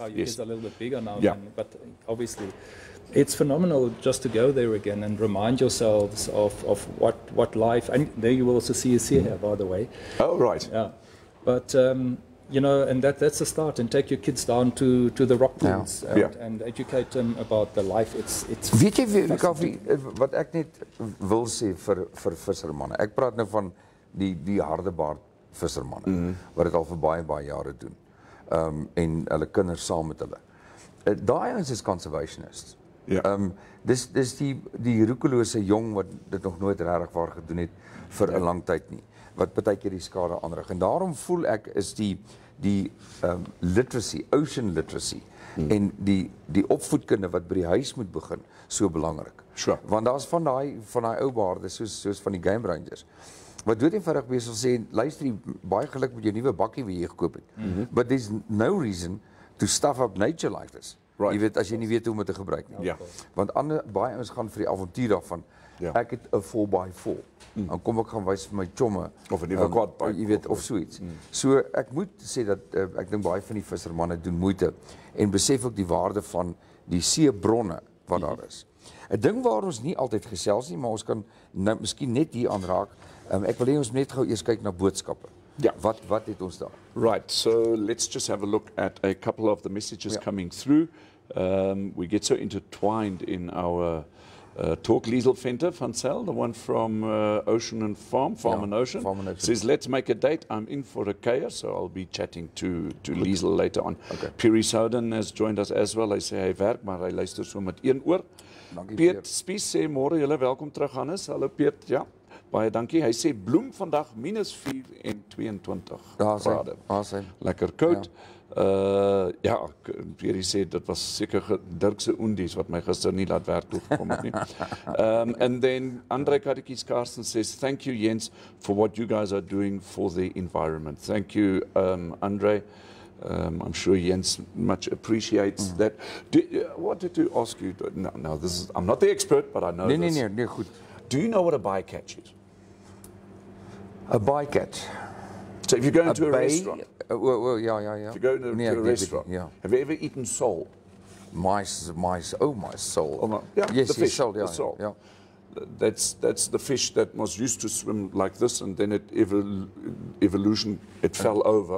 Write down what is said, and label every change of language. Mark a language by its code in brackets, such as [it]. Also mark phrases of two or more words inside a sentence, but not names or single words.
[en] Your kids are a little bit bigger now. But obviously, it's phenomenal just to go there again and remind yourselves of what life. And there you will also see a sea here, by the way. Oh, right. Yeah. But you know, and that's a start. And take your kids down to the rock pools and educate them about the life. It's [af] Weet jy, Kaufee, wat ek net wil sê vir vissermanne. Ek praat nou van die hardebaard vissermanne wat dit al vir baie jare doen. En hulle kinders saam met hulle. Daai ons is conservationists. Dis die roekelose jong wat dit nog nooit regtig waar gedoen het vir 'n lang tyd nie, wat baie keer die skade aanrig. En daarom voel ek is die literacy, [en] ocean literacy, [af] en die opvoedkunde wat by die huis moet begin, so belangrik. [en] Sure. [af] Want daar's van daai ou baarde, soos van die [en] Game Rangers, [af] wat dood eenvoudig besig sê, luister jy, baie geluk met jou nuwe bakkie wat jy gekoop het. [en] But there's no reason to stuff up nature like this. Right. [af] Jy weet, as jy nie weet hoe om dit te gebruik nie. Ja. Want baie ouens gaan vir die avontuur daarvan. Ja. Ek het 'n 4x4. Dan kom ek gaan wys vir my chomme. Of 'n nuwe quadbike. Jy weet, of so iets. So ek moet sê dat ek dink baie van die vissermanne doen moeite en besef ook die waarde van die seebronne wat daar is. 'n Ding waar ons nie altyd gesels nie, maar ons kan nou miskien net hier aanraak. Ek wil hê ons net gou eers kyk na boodskappe. Ja. Wat het ons daar? [en] Right, so let's just have a look at a couple of the messages coming through. We get so intertwined in our talk. Liesel Venter van Cel, the one from Ocean and Farm and Ocean, says, let's make a date. I'm in for a kaya, so I'll be chatting to Liesel later on. Okay. Piri Souden has joined us as well. [af] Hy sê hy werk, maar hy luister so met een oor. Piet Spies sê, môre julle welkom terug, Hannes. Hallo Piet, ja. Baie dankie. Hy sê bloem vandag -4 en 22 grade. Lekker koud. Ja, Pierre sê dit was seker Dirk se oendies wat my gister nie laat werk toe gekom het nie. [en] And then Andre Kadekis Carsten says, thank you Jens for what you guys are doing for the environment. Thank you Andre. I'm sure Jens much appreciates that. Wanted to ask you, no, this is, I'm not the expert, but I know this. [af] Nee, goed. [en] Do you know what a bycatch is? A bycatch. So if you go into a restaurant. Yeah. If you go into a restaurant, have you ever eaten sole? My soul. Oh, yeah, yes, the fish, sole, the sole. Yeah. That's the fish that was used to swim like this, and then it fell over.